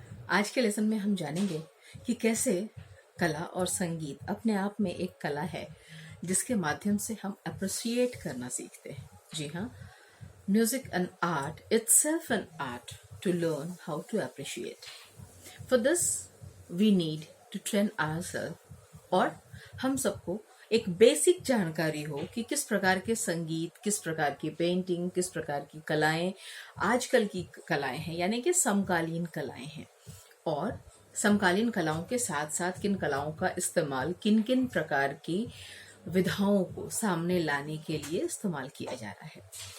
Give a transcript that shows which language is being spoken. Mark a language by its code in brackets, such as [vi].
[hi] आज के लेसन में हम जानेंगे कि कैसे कला और संगीत अपने आप में एक कला है जिसके माध्यम से हम अप्रिशिएट करना सीखते हैं। [en] जी हाँ, music and art itself an art to learn how to appreciate. For this we need to train ourselves [hi] और हम सबको एक बेसिक जानकारी हो कि किस प्रकार के संगीत, किस प्रकार की पेंटिंग, किस प्रकार की कलाएं आजकल की कलाएं हैं, यानी कि समकालीन कलाएं हैं। और समकालीन कलाओं के साथ साथ किन कलाओं का इस्तेमाल किन किन प्रकार की विधाओं को सामने लाने के लिए इस्तेमाल किया जा रहा है।